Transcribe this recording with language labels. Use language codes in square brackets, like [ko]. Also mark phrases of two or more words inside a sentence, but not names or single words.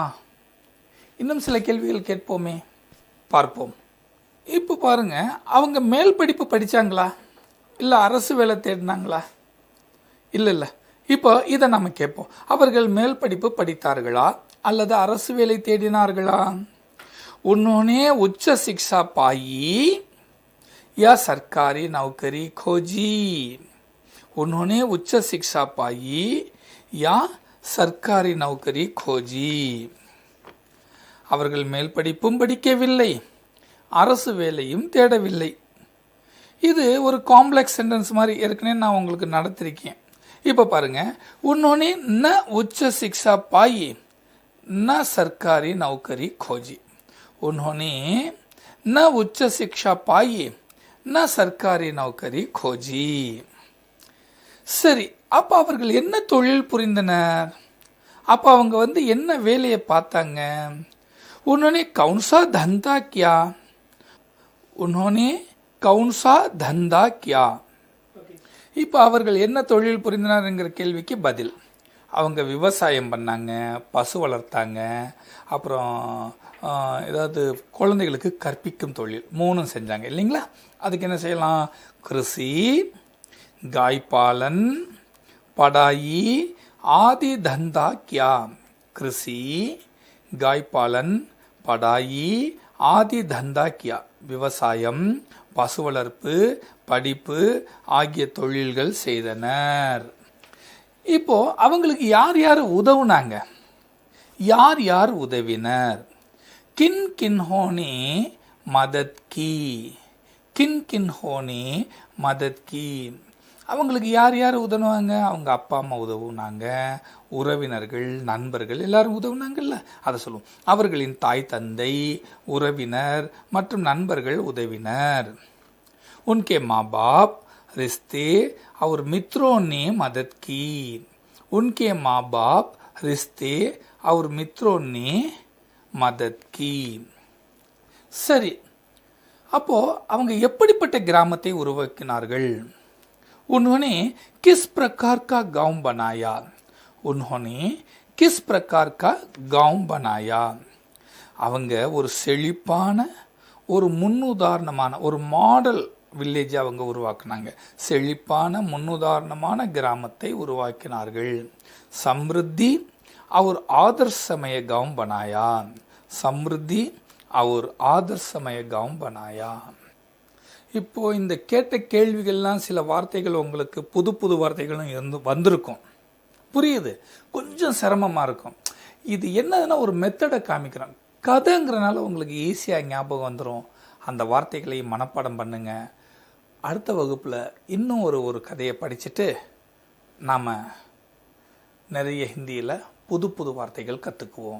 [ta] இன்னும் சில கேள்விகள் கேட்போமே, பார்ப்போம். இப்போ பாருங்க, அவங்க மேல் படிப்பு படித்தாங்களா இல்லை அரசு வேலை தேடினாங்களா? இல்லை. இப்போ இதை நம்ம கேட்போம். அவர்கள் மேல் படிப்பு படித்தார்களா அல்லது அரசு வேலை தேடினார்களா? [hi] उन्होंने उच्च शिक्षा पाई या सरकारी नौकरी खोजी. उन्होंने उच्च शिक्षा पाई या सरकारी नौकरी खोजी. [ta] அவர்கள் மேல் படிப்பும் படிக்கவில்லை, அரசு வேலையும் தேடவில்லை. இது ஒரு [en] complex sentence [ta] மாதிரி ஏற்கனவே நான் உங்களுக்கு நடத்திருக்கேன். இப்போ பாருங்க, [hi] उन्होंने न उच्च शिक्षा पाई न सरकारी नौकरी खोजी. उन्होंने न उच्च शिक्षा पाई न सरकारी नौकरी खोजी. [ta] சரி, அப்போ அவர்கள் என்ன தொழில் புரிந்தனர்? அப்போ அவங்க என்ன வேலையை பார்த்தாங்க? [hi] उन्होंने कौन सा धंधा किया. उन्होंने कौन सा धंधा किया. [ta] இப்போ அவர்கள் என்ன தொழில் புரிந்தனர்ங்கிற கேள்விக்கு பதில், அவங்க விவசாயம் பண்ணாங்க, பசு வளர்த்தாங்க, அப்புறம் ஏதாவது குழந்தைகளுக்கு கற்பிக்கும் தொழில், 3 செஞ்சாங்க இல்லைங்களா? அதுக்கு என்ன செய்யலாம்? கிருஷி, [hi] गायपालन, पढ़ाई आदि धंधा किया. कृषि, गायपालन, पढ़ाई आदि धंधा किया. [ta] விவசாயம், பசு வளர்ப்பு, படிப்பு ஆகிய தொழில்கள் செய்தனர். இப்போ அவங்களுக்கு யார் யார் உதவுனாங்க? யார் யார் உதவினர்? [hi] किन किन्होंने मदद की. किन किन्होंने मदद की. [ta] அவங்களுக்கு யார் யார் உதவுனாங்க? அவங்க அப்பா அம்மா உதவுனாங்க, உறவினர்கள், நண்பர்கள் எல்லாரும் உதவுனாங்கல்ல, அதை சொல்லுவோம். அவர்களின் தாய் தந்தை, உறவினர் மற்றும் நண்பர்கள் உதவினர். [hi] उनके माँ बाप, रिश्ते और मित्रों ने मदद की. उनके माँ बाप, रिश्ते और मित्रों ने मदद की. [ta] சரி, அப்போ அவங்க எப்படிப்பட்ட கிராமத்தை உருவாக்கினார்கள்? [hi] उन्होंने किस प्रकार का गांव बनाया. उन्होंने किस प्रकार का गांव बनाया. [ta] அவங்க ஒரு செழிப்பான, ஒரு முன்னுதாரணமான, ஒரு [en] model village [ta] அவங்க உருவாக்குனாங்க. செழிப்பான முன்னுதாரணமான கிராமத்தை உருவாக்கினார்கள். [hi] சம்ருத்தி और आदर्शमय गांव बनाया. समृद्धि और आदर्शमय गांव बनाया. [ta] இப்போ இந்த கேட்ட கேள்விகள்லாம் சில வார்த்தைகள் உங்களுக்கு புது புது வார்த்தைகளும் இருந்து வந்திருக்கும். புரியுது, கொஞ்சம் சிரமமாக இருக்கும். இது என்னதுன்னா ஒரு மெத்தடை காமிக்கிறோம். கதைங்கிறனால உங்களுக்கு ஈஸியாக ஞாபகம் வந்துடும். அந்த வார்த்தைகளை மனப்பாடம் பண்ணுங்க. அடுத்த வகுப்பில் இன்னும் ஒரு கதையை படிச்சுட்டு நாம் நிறைய ஹிந்தியில் புது புது வார்த்தைகள் கற்றுக்குவோம்.